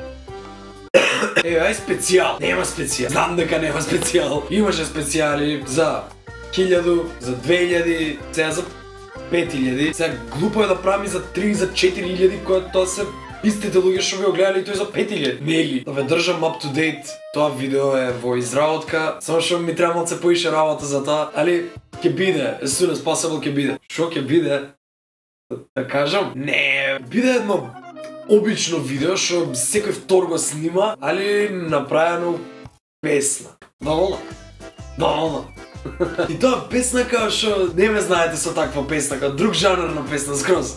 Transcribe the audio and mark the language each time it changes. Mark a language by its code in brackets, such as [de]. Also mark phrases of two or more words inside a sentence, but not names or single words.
[mk] Ај специјал, нема специјал, знам дека нема специјал. Имаше специјали за 1000, за 2000, сега за 5000. Сега глупо е да правим за 3, за 4000, која тоа се истите луѓе што ви го гледали и тој за 5000. Нели? Да ве држам [en] up to date, [mk] тоа видео е во изработка, само што ми треба малце поише работа за тоа, али ќе биде, [en] as soon as possible [mk] ќе биде. Шо ќе биде? Да кажам? Не, биде едно обично видео што секој втор го снима, али направено песна. Доволно. И тоа песна као што не ме знаете со таква песна, као друг жанр на песна скроз.